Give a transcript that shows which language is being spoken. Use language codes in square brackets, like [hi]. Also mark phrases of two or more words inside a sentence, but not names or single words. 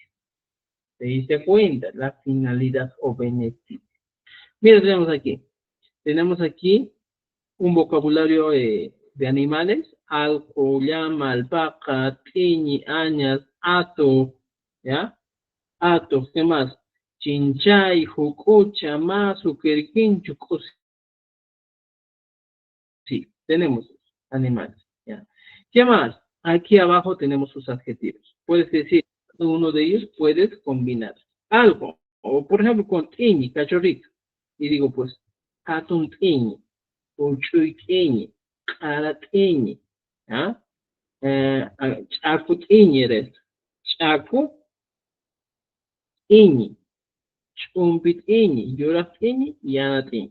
[es] ¿Te diste cuenta? La finalidad o beneficio. Mira, tenemos aquí un vocabulario de animales, [qu] alco, llama, alpaca, tiñi, añas, ato, [es] ¿ya? Ato, ¿qué más? [qu] Chinchay, jucucha, masu, querquinchu, [es] sí, tenemos animales, ¿ya? ¿Qué más? Aquí abajo tenemos sus adjetivos. Puedes decir, uno de ellos puedes combinar algo, o por ejemplo con tiñi, cachorrito, y digo pues, [qu] atun tiñi, uchuy tiñi, ara tiñi, ¿ya? Chaku tiñi eres, chaku tiñi, chumpit tiñi, lloras tiñi, yana tiñi.